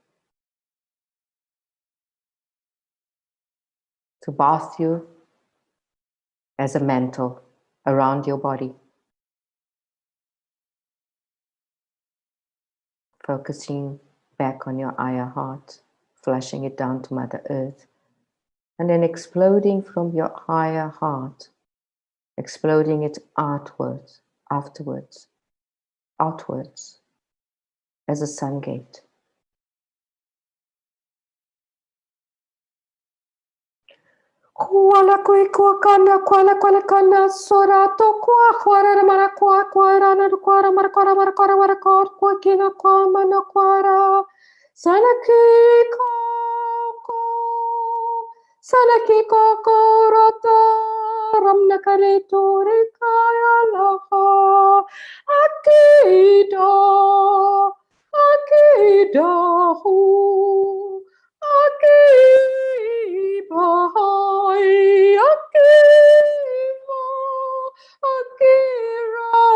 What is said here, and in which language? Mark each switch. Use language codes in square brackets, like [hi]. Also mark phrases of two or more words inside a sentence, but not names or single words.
[en] to bath you as a mantle around your body, focusing back on your higher heart, flushing it down to Mother Earth, and then exploding from your higher heart exploding it outwards, afterwards, outwards, as a sun gate. Kuala kui kua kana kuala kuala kana sorato kua kuara mara kua kuara na kuara mara kuara mara kuara mara kuara kua kina kua mana kuara sanaki koko sanaki koko rota ramna kare tori kaya laha akida akida hu Akibahai, Akiba, Akira,